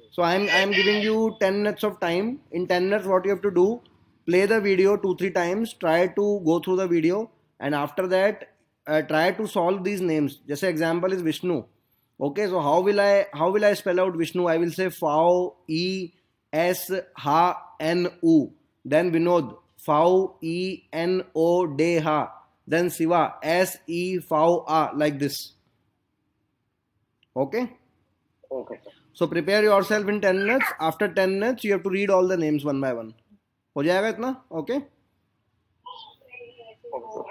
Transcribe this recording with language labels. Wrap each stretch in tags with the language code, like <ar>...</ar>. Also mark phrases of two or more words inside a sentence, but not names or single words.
<en>So I'm giving you 10 minutes of time. In 10 minutes, what you have to do, play the video 2 3 times, try to go through the video, and after that, try to solve these names. Just example is Vishnu. Okay, so how will I spell out Vishnu? I will say Fau E S H N U. Then Vinod Fau E N O D H. Then Siva S E Fau A, like this. Okay. Okay, sir. So prepare yourself in 10 minutes. After 10 minutes, you have to read all the names one by one.</en> <hi>हो जाएगा इतना? Okay?</hi> <en>Okay, sir.</en>